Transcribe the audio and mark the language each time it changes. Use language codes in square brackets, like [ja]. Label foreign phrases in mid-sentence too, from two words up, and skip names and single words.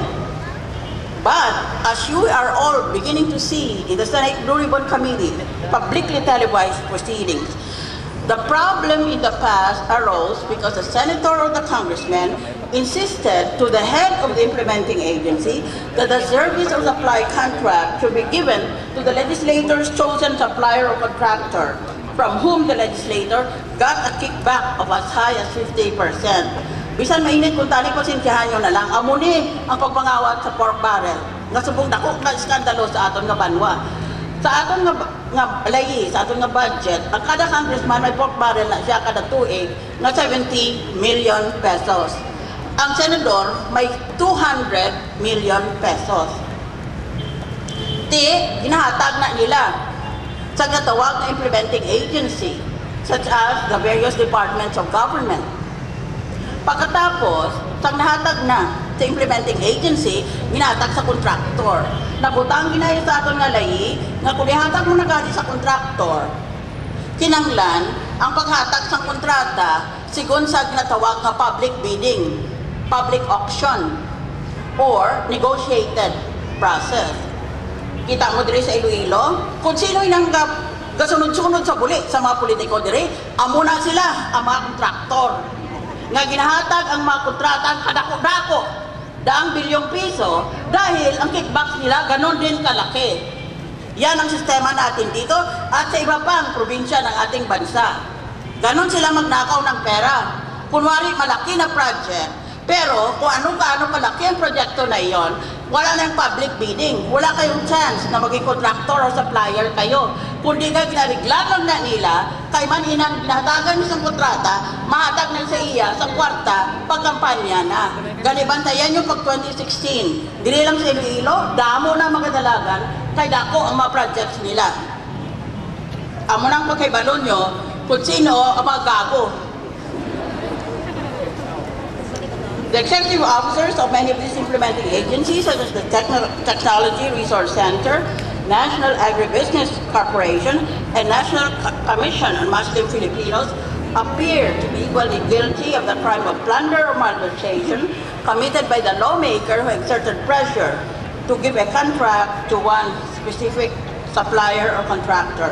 [en] But as you are all beginning to see in the Senate Blue Ribbon Committee publicly televised proceedings, the problem in the past arose because the senator or the congressman insisted to the head of the implementing agency that the service or supply contract should be given to the legislator's chosen supplier or contractor, from whom the legislator got a kickback of as high as 50%. [hil] Bisan mainit kung tani ko sintihan nyo na lang, amuni ang pagpangawat sa pork barrel. Nasubong dako na skandalo sa aton nga banwa. Sa aton nga layi, sa aton nga budget, ang kada congressman may pork barrel na siya kada tuig na 70 million pesos. Ang senador may 200 million pesos. Ginahatag na nila sa natawag na [en] implementing agency, such as the various departments of government. [hil] Pagkatapos, sa nahatag na sa [en] implementing agency, [hil] ginahatag sa kontraktor. Nabutang ginaya sa aton nga layi, nga kung ihatag mo na gali sa kontraktor, kinanglan, ang paghatag sa kontrata, sigon sa ginatawag nga [en] public bidding, public auction, or negotiated process. [hil] Kita mo diri sa Iloilo, kung sino yung gasunod-sunod sa buli sa mga politiko diri, amo na sila ang mga kontraktor. Nga ginahatag ang mga kontrata kadako-dako, [tl] daang bilyong piso, dahil ang kickbacks nila ganon din kalaki. Yan ang sistema natin dito at sa iba pang probinsya ng ating bansa. Ganon sila magnakaw ng pera. Kunwari malaki na project, pero kung anong-kaano kalaki ang proyekto na iyon, wala nang [en] public bidding. [tl] Wala kayong chance na maging contractor o supplier kayo. [hil] Kundi ka ginariglagan na nila, kay maninang ginahatagan niyo sa kontrata, mahatag na sa iya sa kwarta, pagkampanya na. Ganibantayan nyo pag 2016. Dili lang sa Iloilo, damo na mga dalagan, kay dako ang mga projects nila. Amo nang pagkaibalon nyo, kung sino ang mga gago. [en] The executive officers of many of these implementing agencies, such as the Technology Resource Center, National Agribusiness Corporation, and National Commission on Muslim Filipinos, appear to be equally guilty of the crime of plunder or malversation committed by the lawmaker who exerted pressure to give a contract to one specific supplier or contractor.